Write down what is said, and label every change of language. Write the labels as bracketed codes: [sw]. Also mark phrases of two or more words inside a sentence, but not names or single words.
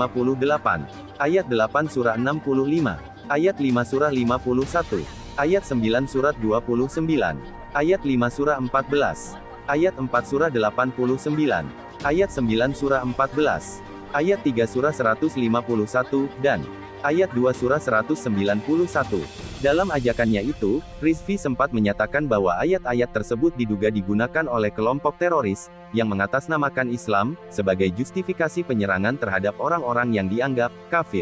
[id] 58, ayat 8 surah 65, ayat 5 surah 51, ayat 9 surat 29, ayat 5 surah 14, ayat 4 surah 89, ayat 9 surah 14, ayat 3 surah 151, dan ayat 2 surah 191. Dalam ajakannya itu, Rizvi sempat menyatakan bahwa ayat-ayat tersebut diduga digunakan oleh kelompok teroris, yang mengatasnamakan Islam, sebagai justifikasi penyerangan terhadap orang-orang yang dianggap kafir.